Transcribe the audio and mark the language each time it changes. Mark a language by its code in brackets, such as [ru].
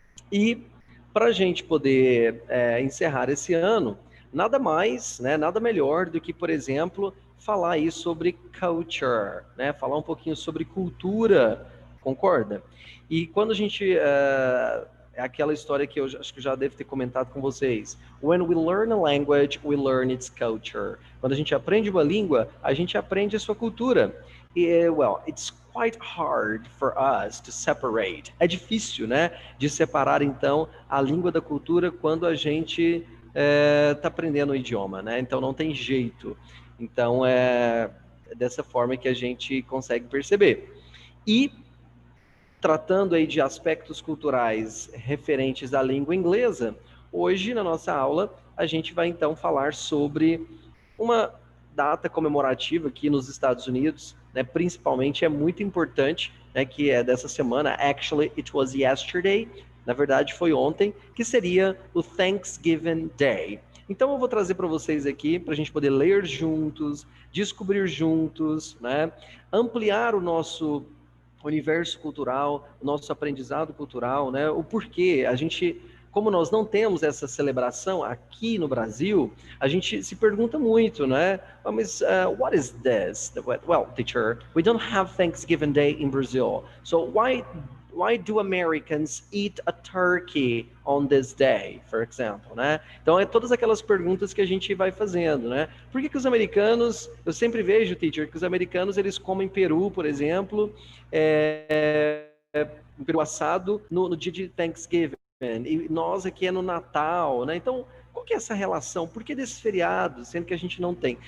[pt] E para a gente poder encerrar esse ano, nada mais, né, nada melhor do que, por exemplo, falar aí sobre culture, né, falar um pouquinho sobre cultura, concorda? E quando a gente é aquela história que eu acho que já devo ter comentado com vocês. [en] When we learn a language, we learn its culture. [pt] Quando a gente aprende uma língua, a gente aprende a sua cultura. [en] E, well, it's quite hard for us to separate. [pt] É difícil, né, de separar então a língua da cultura quando a gente está aprendendo o idioma, né? Então não tem jeito. Então é dessa forma que a gente consegue perceber. E tratando aí de aspectos culturais referentes à língua inglesa, hoje na nossa aula a gente vai então falar sobre uma data comemorativa aqui nos Estados Unidos, né, principalmente é muito importante, né, que é dessa semana, [en] actually it was yesterday, [pt] na verdade foi ontem, que seria o Thanksgiving Day. Então eu vou trazer para vocês aqui, para a gente poder ler juntos, descobrir juntos, né, ampliar o nosso universo cultural, o nosso aprendizado cultural, né? O porquê a gente, como nós não temos essa celebração aqui no Brasil, a gente se pergunta muito, né? [en] Oh, mas what is this? Well, teacher, we don't have Thanksgiving Day in Brazil, so why do Americans eat a turkey on this day, for example, né? [pt] Então, é todas aquelas perguntas que a gente vai fazendo, né? Por que os americanos, eu sempre vejo, teacher, que os americanos, eles comem peru, por exemplo, um peru assado no dia de Thanksgiving, e nós aqui é no Natal, né? Então, qual que é essa relação? Por que desses feriados, sendo que a gente não tem?